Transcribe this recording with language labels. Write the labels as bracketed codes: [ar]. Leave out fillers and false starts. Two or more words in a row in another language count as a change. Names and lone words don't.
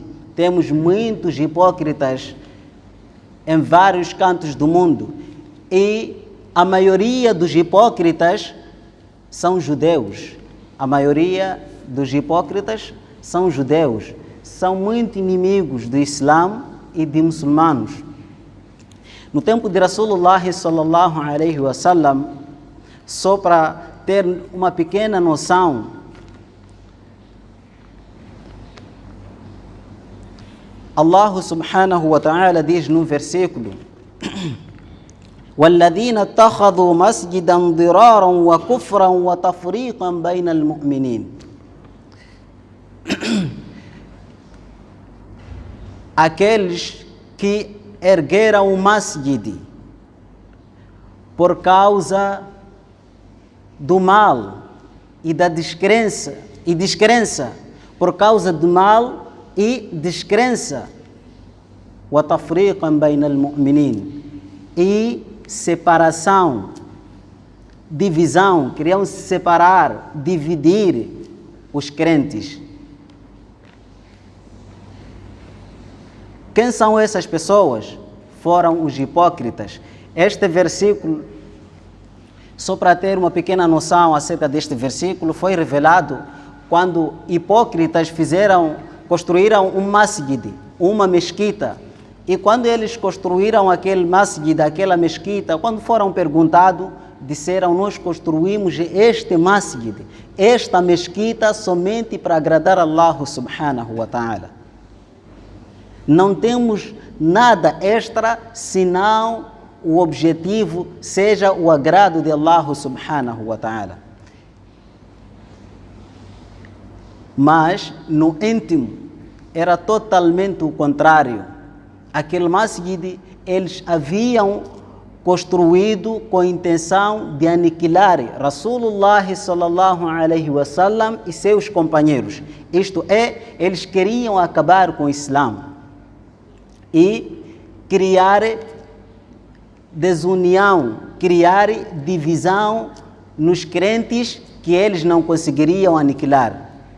[pt] Temos muitos hipócritas em vários cantos do mundo. E a maioria dos hipócritas são judeus. A maioria dos hipócritas são judeus. São muito inimigos do Islã e de muçulmanos. No tempo de Rasulullah [ar] صلى الله عليه وسلم, [pt] só para ter uma pequena noção, [ar] الله سبحانه وتعالى [pt] diz no versículo: [ar] وَالَّذِينَ اتَّخَذُوا مَسْجِدًا ضِرَارًا وَكُفْرًا وَتَفْرِيقًا بَيْنَ الْمُؤْمِنِينَ. [pt] Aqueles que ergueram o masjid por causa do mal e da descrença, por causa do mal e descrença, [ar] وَتَفْرِيقًا بَيْنَ الْمُؤْمِنِينَ, [pt] e separação, divisão, queriam se separar, dividir os crentes. Quem são essas pessoas? Foram os hipócritas. Este versículo, só para ter uma pequena noção acerca deste versículo, foi revelado quando hipócritas construíram um masjid, uma mesquita. E quando eles construíram aquele masjid, aquela mesquita, quando foram perguntados, disseram: nós construímos este masjid, esta mesquita, somente para agradar [ar] الله سبحانه وتعالى. [pt] Não temos nada extra, senão o objetivo seja o agrado de [ar] الله سبحانه وتعالى. [pt] Mas no íntimo era totalmente o contrário. Aquele masjid eles haviam construído com a intenção de aniquilar Rasulullah [ar] صلى الله عليه وسلم [pt] e seus companheiros. Isto é, eles queriam acabar com o Islã e criar desunião, criar divisão nos crentes que eles não conseguiriam aniquilar.